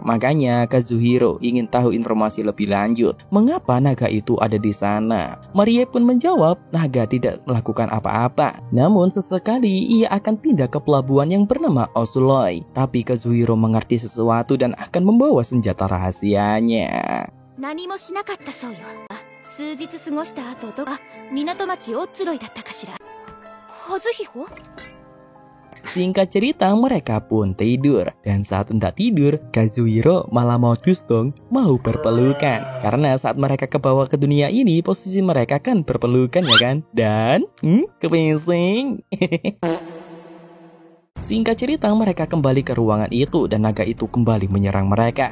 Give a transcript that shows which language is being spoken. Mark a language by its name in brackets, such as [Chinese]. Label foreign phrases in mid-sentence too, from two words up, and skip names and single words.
[Indonesian] Makanya Kazuhiro ingin tahu informasi lebih lanjut mengapa naga itu ada di sana. Maria pun menjawab naga tidak melakukan apa-apa, namun sesekali ia akan pindah ke pelabuhan yang bernama Osuloi. Tapi Kazuhiro mengerti sesuatu dan akan membawa senjata rahasianya. [Japanese] 何もしなかったそうよ。数日過ごした後港町オッツロイだったかしら。和彦？ [Indonesian] Singkat cerita, mereka pun tidur. Dan saat hendak tidur, Kazuhiro malah modus dong mau berpelukan. Karena saat mereka kebawa ke dunia ini, posisi mereka kan berpelukan ya kan? Dan kepingsing. Singkat cerita, mereka kembali ke ruangan itu dan naga itu kembali menyerang mereka.